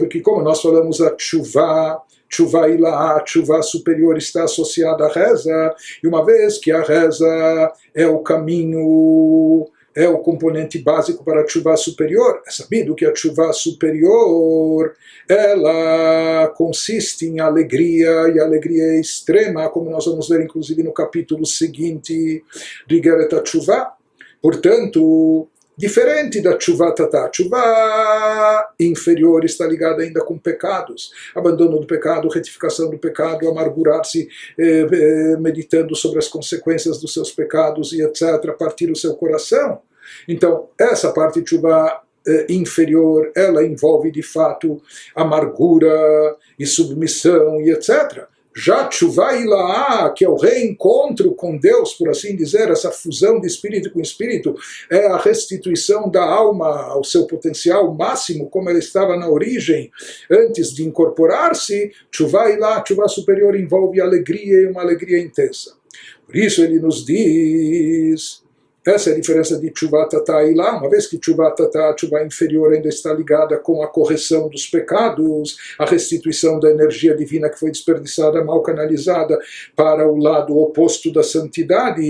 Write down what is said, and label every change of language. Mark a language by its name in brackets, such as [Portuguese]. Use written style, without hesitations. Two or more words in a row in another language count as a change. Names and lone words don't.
[Portuguese] Porque, como nós falamos, a [Hebrew] תשובה עילאה, [Portuguese] a tshuva superior está associada à reza, e uma vez que a reza é o caminho, é o componente básico para a tshuva superior, é sabido que a tshuva superior, ela consiste em alegria, e a alegria é extrema, como nós vamos ver inclusive no capítulo seguinte do Igeret HaTshuvah. Portanto, diferente da [Hebrew] תשובה תתאה, [Portuguese] tshuva inferior está ligada ainda com pecados, abandono do pecado, retificação do pecado, amargurar-se, meditando sobre as consequências dos seus pecados e etc., partir o seu coração. Então, essa parte de tshuva inferior, ela envolve de fato amargura e submissão e etc. Já [Hebrew] תשובה עילאה, [Portuguese] que é o reencontro com Deus, por assim dizer, essa fusão de espírito com espírito, é a restituição da alma ao seu potencial máximo, como ela estava na origem, antes de incorporar-se. [Hebrew] תשובה עילאה, [Portuguese] tshuva superior, envolve alegria, e uma alegria intensa. Por isso ele nos diz, essa é a diferença de [Hebrew] תשובה תתאה [Portuguese] e ilá, uma vez que [Hebrew] תשובה תתאה, [Portuguese] a tshuva inferior, ainda está ligada com a correção dos pecados, a restituição da energia divina que foi desperdiçada, mal canalizada, para o lado oposto da santidade.